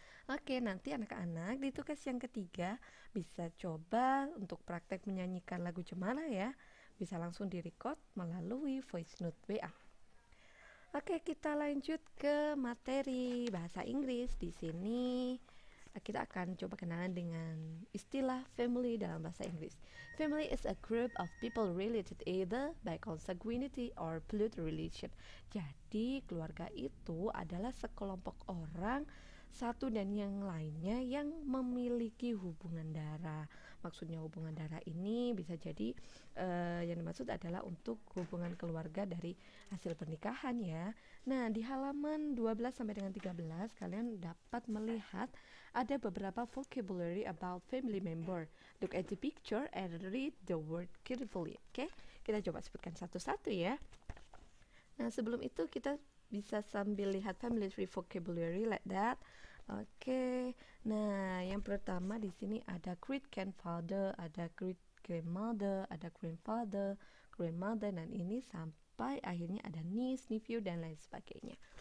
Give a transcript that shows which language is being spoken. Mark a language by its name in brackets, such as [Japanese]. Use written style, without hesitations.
[Indonesian] Oke, nanti anak-anak di tugas yang ketiga bisa coba untuk praktek menyanyikan lagu cemara ya. Bisa langsung direcord melalui voice note WA. Oke, kita lanjut ke materi bahasa Inggris. Di sini kita akan coba kenalan dengan istilah family dalam bahasa Inggris. [English] Family is a group of people related either by consanguinity or blood relation. [Indonesian] Jadi, keluarga itu adalah sekelompok orang satu dan yang lainnya yang memiliki hubungan darah. Maksudnya hubungan darah ini bisa jadi yang dimaksud adalah untuk hubungan keluarga dari hasil pernikahan ya. Nah, di halaman 12 sampai dengan 13 kalian dapat melihat ada beberapa [English] vocabulary about family member. Look at the picture and read the word carefully. [Indonesian] Oke, kita coba sebutkan satu-satu ya. Nah, sebelum itu kita bisa sambil lihat [English] family tree vocabulary like that. [Indonesian] Oke. Nah, yang pertama di sini ada great grandfather, ada great grandmother, ada grandfather, grandmother, dan ini sampai akhirnya ada niece, nephew, dan lain sebagainya.